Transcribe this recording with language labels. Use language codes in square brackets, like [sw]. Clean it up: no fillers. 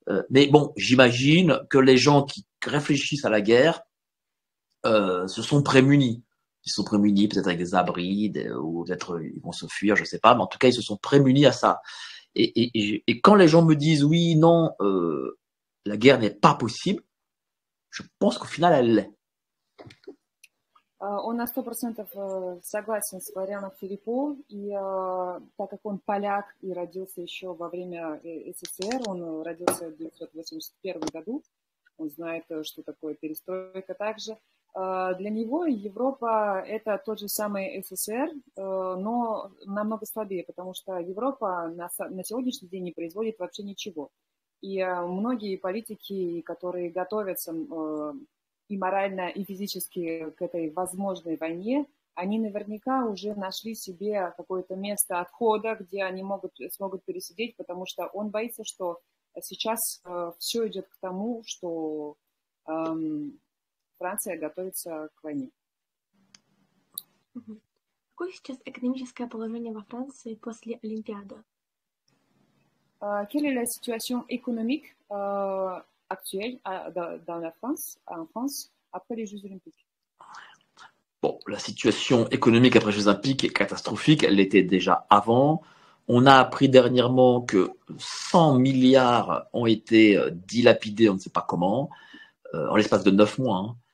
[fr] Mais bon, j'imagine que les gens qui réfléchissent à la guerre se sont prémunis. Ils sont prémunis peut-être avec des abris, ou peut-être ils vont se fuir, je sais pas, mais en tout cas ils se sont prémunis à ça. Et quand les gens me disent oui, non, la guerre n'est pas possible, je pense qu'au final elle l'est. [ru] Он на 100% согласен с Флорианом Филиппо, и так как он поляк и родился еще во время СССР, он родился в 1981 году, он знает, что такое перестройка также. Для него Европа – это тот же самый СССР, но намного слабее, потому что Европа на сегодняшний день не производит вообще ничего. И многие политики, которые готовятся и морально, и физически к этой возможной войне, они наверняка уже нашли себе какое-то место отхода, где они смогут пересидеть, потому что он боится, что сейчас все идет к тому, что Франция готовится к войне. Какое сейчас экономическое положение во Франции после Олимпиады? [fr] Quelle est la situation économique actuelle en France après les Jeux Olympiques? Bon, la situation économique après les Jeux Olympiques est catastrophique, elle l'était déjà avant. On a appris dernièrement que 100 milliards ont été dilapidés, on ne sait pas comment, en l'espace de 9 mois. Hein.